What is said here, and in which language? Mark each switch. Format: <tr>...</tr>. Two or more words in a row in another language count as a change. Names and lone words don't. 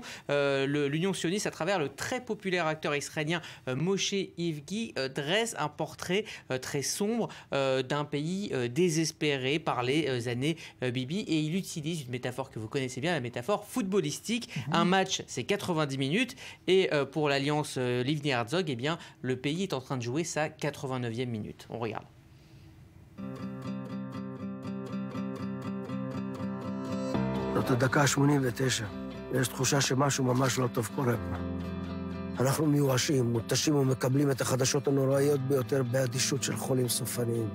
<fr>L'Union sioniste, à travers le très populaire acteur israélien Moshe Ivgi, dresse un portrait très sombre d'un pays désespéré par les années Bibi, et il utilise une métaphore que vous connaissez bien, la métaphore footballistique. Un match, c'est 90 minutes, et pour l'alliance Livni-Herzog, eh bien, le pays est en train de jouer sa 89e minute. On regarde.</fr> <he>זאת הדקה ה-89. יש תחושה שמשהו ממש לא טוב קורה פה. אנחנו מיואשים, מותשים ומקבלים את החדשות הנוראיות ביותר באדישות של חולים סופניים.</he>